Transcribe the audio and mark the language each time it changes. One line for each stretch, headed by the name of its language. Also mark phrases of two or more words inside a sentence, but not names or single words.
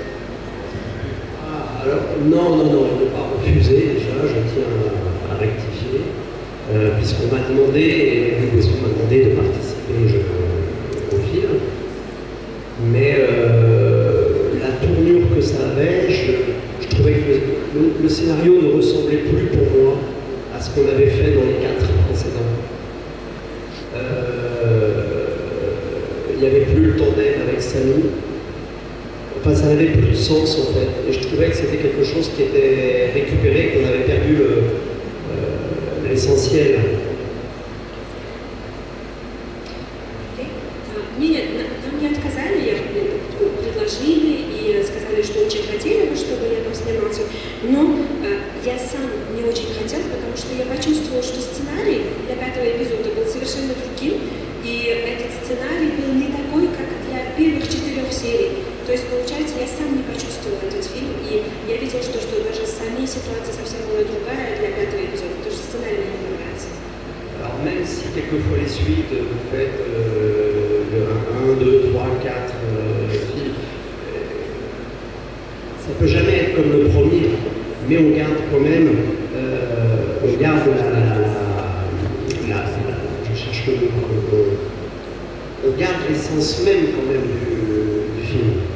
French: Alors, non, ils n'ont pas refusé, déjà, je tiens à rectifier, puisqu'on m'a demandé, de participer au film, mais la tournure que ça avait, je trouvais que le scénario ne ressemblait plus pour moi à ce qu'on avait fait dans les 4 précédents. Il n'y avait plus le tandem avec Samy. Enfin, ça n'avait plus de sens en fait. Et je trouvais que c'était quelque chose qui était récupéré, qu'on avait perdu l'essentiel.
Russian: Мне отказали, предложили и сказали, что очень хотели бы, чтобы я там снимался. Но я сам не очень хотел, потому что я почувствовала, что сценарий для 5-го эпизода был совершенно другим. И этот сценарий был не такой, как для первых 4 серий. То есть, получается, я сам не почувствовала этот фильм, и я видела, что даже сами ситуация совсем была другая для 5-го эпизода, потому что сценарий мне не нравится.
French: Alors même si quelquefois les suites, vous faites le 1, 2, 3, 4 films, ça peut jamais être comme le premier, mais on garde quand même, on garde je cherche le mot, on garde l'essence même quand même du film.